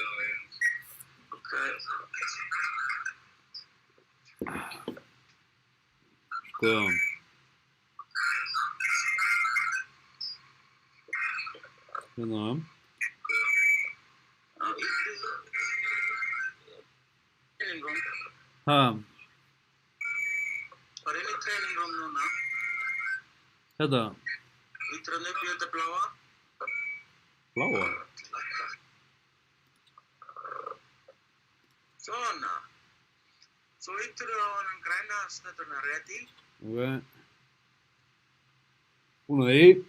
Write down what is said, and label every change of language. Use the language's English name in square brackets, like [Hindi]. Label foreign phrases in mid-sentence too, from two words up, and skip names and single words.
[Icelandic] Já, ok. Skoða. Hérna. Já, ítti [English] training room. [Icelandic] Ha? Bara inn í [English] training room [Icelandic] núna. Þetta? Ítir hann upp í þetta bláa. Bláa? Svona. Svo ítir þú á hann græna snetturna ready. Ok. Búinn að því.